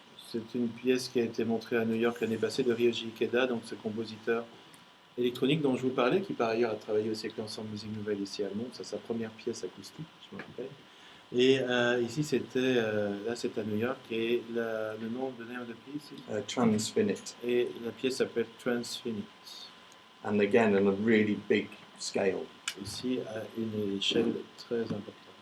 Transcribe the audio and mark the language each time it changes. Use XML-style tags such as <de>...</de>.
<fr>C'est une pièce qui a été montrée à New York l'année passée de Ryoji Ikeda, donc ce compositeur électronique dont je vous parlais, qui par ailleurs a travaillé aussi avec l'ensemble musique nouvelle ici à Londres. C'est sa première pièce acoustique, je me rappelle. Et ici c'était, là c'est à New York, et le nom de la pièce ici Transfinite. Et la pièce s'appelle Transfinite.</fr> <en>And again, on a really big scale.</en> <fr>Ici à une échelle très importante.</fr>